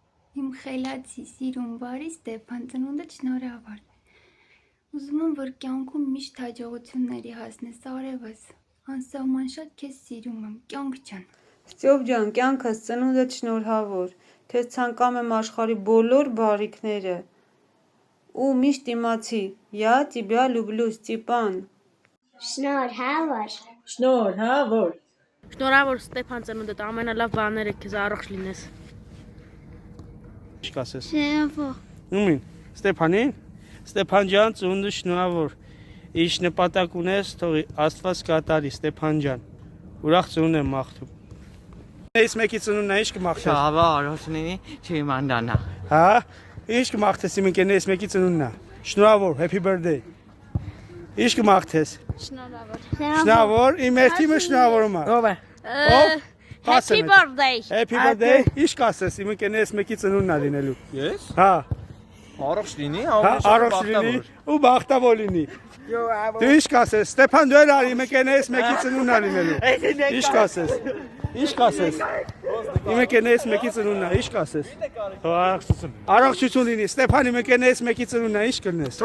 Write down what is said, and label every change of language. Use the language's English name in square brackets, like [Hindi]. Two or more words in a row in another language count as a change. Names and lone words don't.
[Armenian] Իմ խելացի սիրուն բարի Ստեփան ծնունդդ շնորհավոր։ Ուզում եմ, որ կյանքում միշտ հաջողությունների հասնես, արևս։ Անսահման շատ քեզ սիրում եմ, կյանք ջան։ Ստյոպ ջան, կյանքս ծնունդդ շնորհավոր։ Քեզ ցանկամ եմ աշխարհի բոլոր բարիքները։ Ու միշտ իմացի, [Russian] я тебя люблю, [Armenian] Ստեփան։ Շնորհավոր։ Շնորհավոր։ Շնորհավոր Ստեփան ծնունդդ ամենալավ բաները քեզ առողջ լինես։ Շկասես։ Շնորհավոր։ Ումին, Ստեփանին, Ստեփան ջան, ծնունդը շնորհավոր։ Ինչ նպատակ ունես, թող Աստված կատարի, Ստեփան ջան։ Ուրախ ծնունդ եմ մաղթում։ Ես մեկի ծնունդն է, ինչ կմաղթես։ Շահավա արոսնինի չիմանդանա։ Հա, ինչ կմաղթես իմ ընկերներս մեկի ծնունդն է։ Շնորհավոր, [English] happy birthday։ [Armenian] Ինչ կմաղթես։ Շնորհավոր։ Շնորհավոր, իմ երթիմը շնորհավորում է։ Ով է։ Ով։ [English] Happy birthday։ Happy birthday։ [Armenian] Ինչ կասես իմ ընկերներս մեկի ծնունդն է լինելու։ Ես։ Հա։ Առողջ լինի, առողջ լինի ու բախտավոր լինի։ Դու ինչ կասես, Ստեփան դու էլ արի, իմ ընկերներս մեկի ծնունդն է լինելու։ Ինչ կասես։ Ինչ կասես։ Իմ ընկերներս մեկի ծնունդն է, ինչ կասես։ Առողջություն։ Առողջություն լինի, Ստեփան իմ ընկերներս մեկի ծնունդն է, ինչ կլնես։